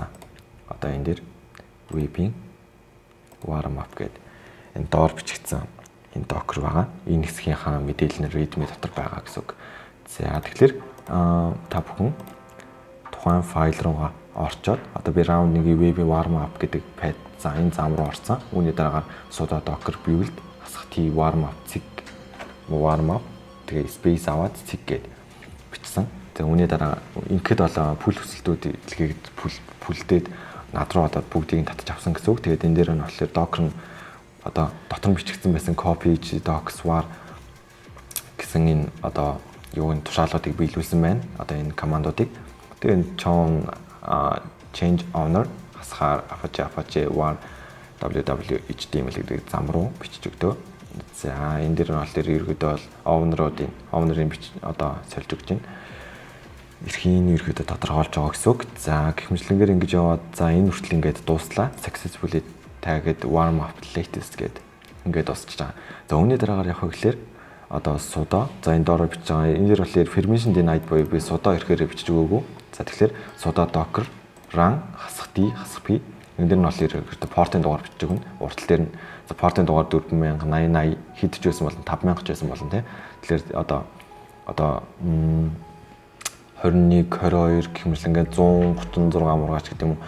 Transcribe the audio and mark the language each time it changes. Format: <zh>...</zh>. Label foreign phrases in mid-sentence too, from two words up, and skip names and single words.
<mn>Одоо энэ дээр web-ийн</mn> <en>warm up</en> <mn>гэдэг энэ доор бичигдсэн энэ docker байгаа. Энэ хэсгийнхаа мэдээлэл нь readme дотор байгаа гэсэн үг. За тэгэхээр та бүхэн тухайн файл руугаа орчоод одоо би round 1-ийн web-ийн</mn> <en>warm up</en> <mn>гэдэг pad за энэ зам руу орсон. Үүний дараагаар суда</mn> <en>docker build</en> <mn>хасах t</mn> <en>warm up</en> <mn>цэг</mn> <en>warm up</en> <mn>тэгээ space аваад цэг гэд бичсэн. Тэгээ үүний дараа ингээд бол пул хүсэлтүүд илгээгээд пулдээд над руу одоо бүгдийг нь татаж авсан гэсэн үг. Тэгээд энэ дээр нь болохоор docker нь одоо дотор нь бичигдсэн байсан</mn> <en>copy docs var</en> <mn>гэсэн энэ одоо юуны тушаалуудыг биелүүлсэн байна. Одоо энэ командуудыг тэгээд</mn> <en>change owner</en> <mn>хасахаар</mn> <en>apache var www.html</en> <mn>гэдэг зам руу бичиж өгдөө. За энэ дээр нь болохоор ерөөдөө бол owner-ийн одоо сольж өгч байна. Эрхийн ерөөдөө тодорхойлж байгаа гэсэн үг. За гихмжлэнгээр ингэж яваад за энэ хүртэл ингээд дууслаа.</mn> <en>Successfully tagged warm up latest</en> <mn>гэдэг ингээд дуусчих жаа. За үүний дараагаар явах гэхээр одоо суда за энэ доороо бичиж байгаа. Энэ дээр болохоор</mn> <en>permission denied</en> <mn>буюу би суда ирэхээр бичиж өгөөгүй. За тэгэхээр суда</mn> <en>docker run</en> <mn>хасах d хасах p энэ дээр нь болохоор портын дугаар бичиж өгнө. Уртал дээр нь за портын дугаар 4080 хэд ч байсан болон 5000 ч байсан болон тий. Тэгэхээр одоо 21 22 гэх мэт ингээд 136 мургаач гэдэг юм уу.</mn>